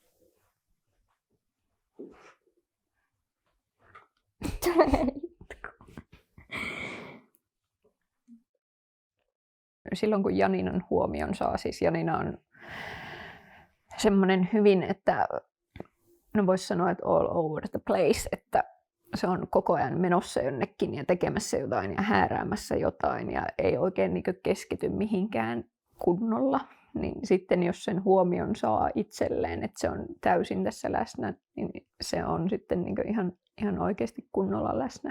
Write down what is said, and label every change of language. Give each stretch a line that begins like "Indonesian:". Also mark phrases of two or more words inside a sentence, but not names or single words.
Finnish: Silloin kun Janinan huomion saa, siis Janina on semmoinen hyvin, että no voisi sanoa, että
English: all over the place,
Finnish: että se on koko ajan menossa jonnekin ja tekemässä jotain ja hääräämässä jotain ja ei oikein keskity mihinkään kunnolla. Niin sitten jos sen huomion saa itselleen, että se on täysin tässä läsnä, niin se on sitten ihan oikeasti kunnolla läsnä.